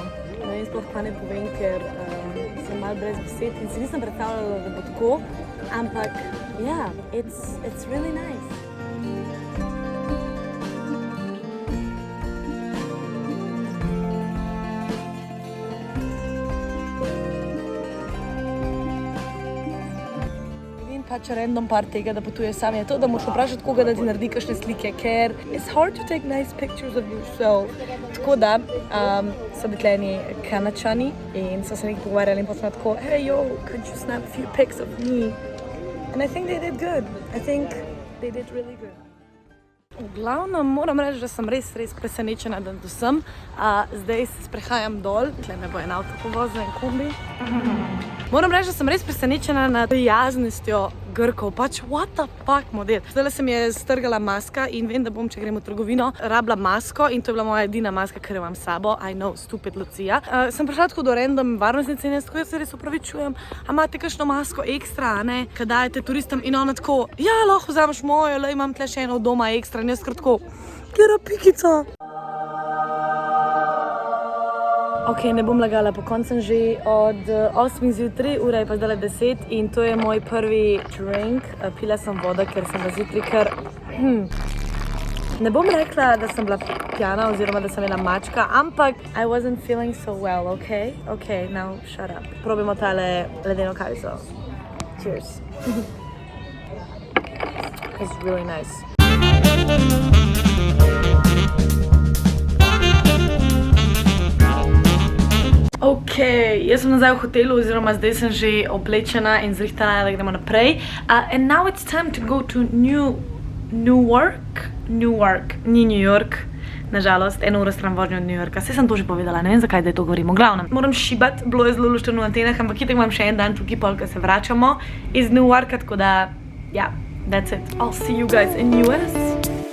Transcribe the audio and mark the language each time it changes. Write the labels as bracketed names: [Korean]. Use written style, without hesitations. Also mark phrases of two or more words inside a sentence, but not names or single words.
[Slovenian] Ne vem, sploh pa ne povem, ker sem malo brez besed in si nisem predstavljala, da bo tako, ampak, ja, [English] it's really nice. [Slovenian] Pač random part tega, da potuješ sam, je to, da moraš vprašati koga, da ti naredi kakšne slike, ker [English] it's hard to take nice pictures of yourself. [Slovenian] Tako da so bili tleni Kanačani in so se nekaj pogovarjali in potem tako, [English] hey yo, could you snap a few pics of me? And I think they did good. I think they did really good. [Slovenian] V glavnem moram reči, da sem res presenečena, da tu sem. Zdaj se sprehajam dol, tle me bo en avto povozil, en kombi. Moram reči, da sem res presenečena nad prijaznostjo Grkov, pač [English] what the fuck [Slovenian] model. Zdaj se mi je strgala maska in vem, da bom, če grem v trgovino, rabila masko in to je bila moja edina maska, ker jo imam s sabo. [English] I know, stupid Lucija. [Slovenian] Sem prišla tako do random varnostnice in jaz tako, se res opravičujem, a imate kakšno masko ekstra, ne, kaj dajete turistom in ona tako, ja, lahko vzameš mojo, le imam tle še eno doma ekstra in jaz kratko, kjera pikica. Ok, ne bom lagala, po koncu sem že od 8 zjutraj, ura je pa zdaj 10 in to je moj prvi drink. Pila sem vodo, ker sem v zjutraj kar... Ne bom rekla, da sem bila pjana oziroma da sem bila mačka, ampak [English] I wasn't feeling so well, [Slovenian] ok? [English] Ok, now shut up. [Slovenian] Probimo tale ledeno kavico. [English] Cheers. It's really nice. [Slovenian] Ok, jaz sem nazaj v hotelu, oziroma zdaj sem že oblečena in zrihtana, da gremo naprej. [English] And now it's time to go to Newark. [Slovenian] Ni New York, nažalost, 1 uro stran vožnje od New Yorka. Saj sem to že povedala, ne vem zakaj, da je to govorimo. Glavno, moram šibat, bilo je zelo lušteno v Atenah, ampak itak imam še en dan tukaj, polka se vračamo iz Newarka, tako da, ja, [English] that's it. I'll see you guys in US.